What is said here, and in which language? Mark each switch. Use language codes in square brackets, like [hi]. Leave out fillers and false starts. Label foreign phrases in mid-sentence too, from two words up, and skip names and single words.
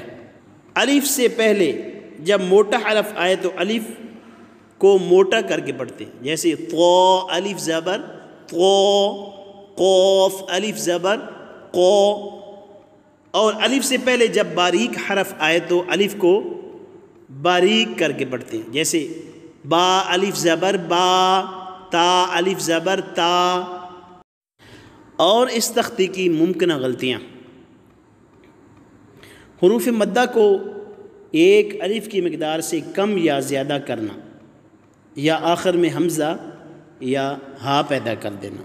[ur] الف سے پہلے جب موٹا حرف آئے تو الف کو موٹا کر کے پڑھتے ہیں، جیسے تو الف زبر تو، قوف الف زبر قو۔ اور الف سے پہلے جب باریک حرف آئے تو الف کو باریک کر کے پڑھتے ہیں، جیسے با الف زبر با، تا الف زبر تا۔ اور اس تختی کی ممکنہ غلطیاں: حروف مدہ کو ایک الف کی مقدار سے کم یا زیادہ کرنا، یا آخر میں حمزہ یا ہا پیدا کر دینا۔